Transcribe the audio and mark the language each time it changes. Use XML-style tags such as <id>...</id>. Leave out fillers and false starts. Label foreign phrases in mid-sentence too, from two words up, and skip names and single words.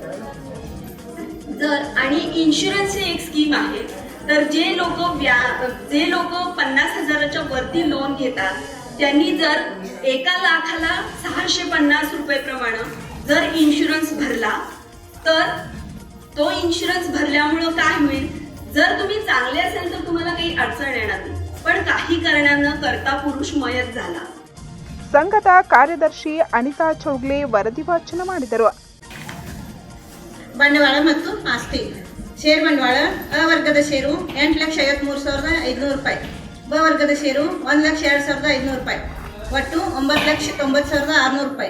<mr>जर आणि इन्शुरन्सची एक स्कीम आहे, तर जे लोक 50,000च्या वरती लोन घेतात त्यांनी जर 1,00,650 रुपये प्रमाणे जर इन्शुरन्स भरला तर तो इन्शुरन्स भरल्यामुळं काय होईल, जर तुम्ही चांगले असेल तर तुम्हाला काही अडचण येणार नाही. पण काही कारणानं करता पुरुष मयत झाला.</mr> <kn>ಸಂಘದ ಕಾರ್ಯದರ್ಶಿ ಅನಿತಾ ಚೌಗ್ಲೆ ವರದಿ ವಾಚನ ಮಾಡಿದರು. ಬಂಡವಾಳ ಮತ್ತು ಆಸ್ತಿ. ಷೇರು ಬಂಡವಾಳ ಅ ವರ್ಗದ ಷೇರು 8,53,500 ರೂಪಾಯಿ. ಬ ವರ್ಗದ ಷೇರು 1,02,500 ರೂಪಾಯಿ. ಒಟ್ಟು 9,90,600 ರೂಪಾಯಿ.</kn>